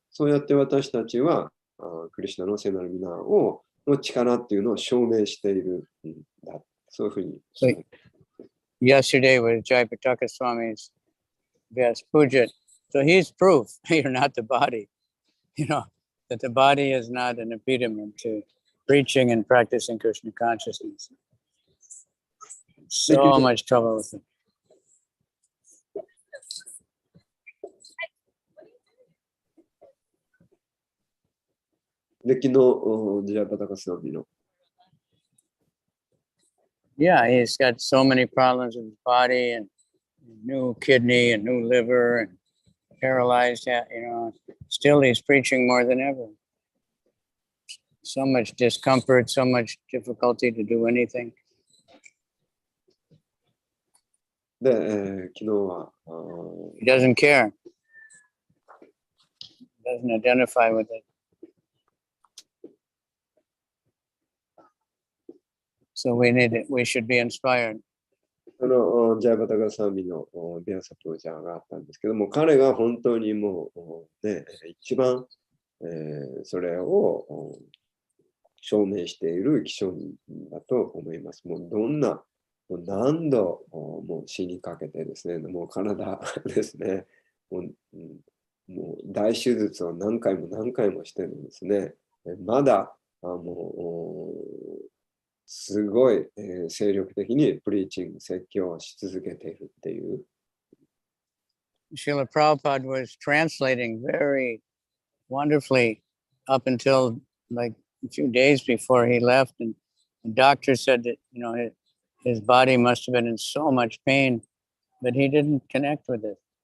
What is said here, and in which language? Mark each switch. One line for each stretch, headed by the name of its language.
Japanese: そうやって私たちはクリシュナの聖なる皆の力っていうのを証明しているんだ。そういうふうに。
English: So, yesterday was Jayapataka Swami's Vyas Puja. So he's proof you're not the body. You know, that the body is not an impediment to preaching and practicing Krishna consciousness. So much trouble with it.
Japanese: で、昨日、ジャイパタカスワミの。
English: Yeah, he's got so many problems with his body and new kidney and new liver and paralyzed, you know, still he's preaching more than ever. So much discomfort, so much difficulty to do anything.
Japanese: で、昨日は、
English: He doesn't care. He doesn't identify with it. So we should be inspired.
Japanese: ジャイパタカスワミのビアサプロジャーがあったんですけども、彼が本当にもう、ね、一番、それを証明している気象人だと思います。もうどんな、何度もう死にかけてですね、もう体ですね、もう大手術を何回も何回もしてるんですね。まだもうすごい、精力的にプリーチング、説教をし続けているっていう。
English: Srila Prabhupada was translating very wonderfully up until like a few days before he left, and the doctor said that, you know, his body must have been in so much pain, but he didn't connect with it.